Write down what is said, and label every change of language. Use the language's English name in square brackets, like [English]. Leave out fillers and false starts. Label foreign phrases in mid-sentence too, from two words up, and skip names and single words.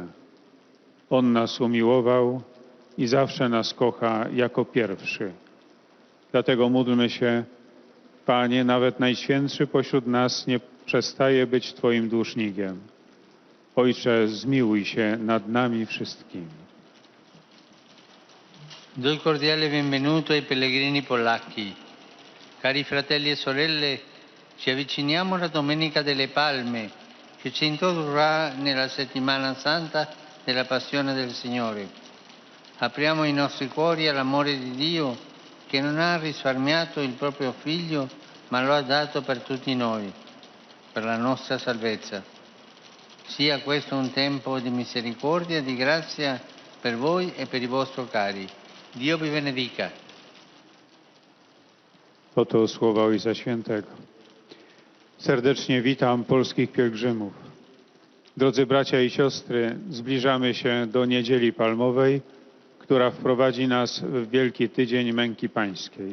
[Polish] On nas umiłował i zawsze nas kocha jako pierwszy. Dlatego módlmy się, Panie, nawet Najświętszy pośród nas nie przestaje być Twoim dłużnikiem. Ojcze, zmiłuj się nad nami wszystkimi. [Italian] Do il cordiale benvenuto ai pellegrini polacchi. Cari fratelli e sorelle, ci avviciniamo alla Domenica delle Palme, che ci introdurrà nella settimana santa della Passione del Signore. Apriamo i nostri cuori all'amore di Dio, che non ha risparmiato il proprio Figlio, ma lo ha dato per tutti noi, per la nostra salvezza. Sia questo un tempo di misericordia e di grazia per voi e per i vostri cari. Dio vi benedica. [Polish] Oto słowa Ojca Świętego. Serdecznie witam polskich pielgrzymów. Drodzy bracia i siostry, zbliżamy się do Niedzieli Palmowej, która wprowadzi nas w Wielki Tydzień Męki Pańskiej.